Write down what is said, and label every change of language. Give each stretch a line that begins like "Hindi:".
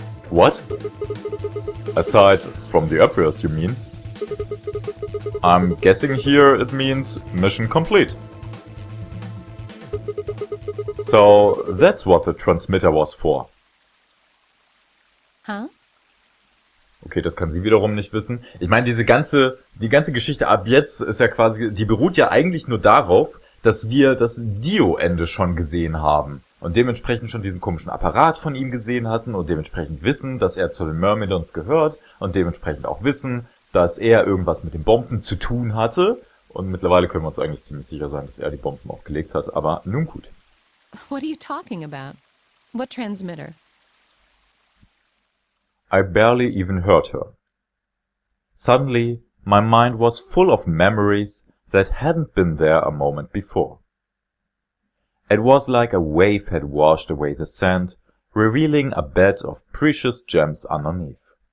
English: What? Aside from the obvious, you mean? I'm guessing here it means mission complete. So that's what the transmitter was for. Huh?
German: Okay, das kann sie wiederum nicht wissen. Ich meine, die ganze Geschichte ab jetzt ist ja quasi, die beruht ja eigentlich nur darauf, dass wir das Dio-Ende schon gesehen haben. Und dementsprechend schon diesen komischen Apparat von ihm gesehen hatten und dementsprechend wissen, dass er zu den Myrmidons gehört und dementsprechend auch wissen, dass er irgendwas mit den Bomben zu tun hatte. Und mittlerweile können wir uns eigentlich ziemlich sicher sein, dass er die Bomben auch gelegt hat. Aber nun gut.
English: What are you talking about? What transmitter? I barely even heard her. Suddenly, my mind was full of memories that hadn't been there a moment before. It was like a wave had washed away the sand, revealing a bed of precious gems underneath.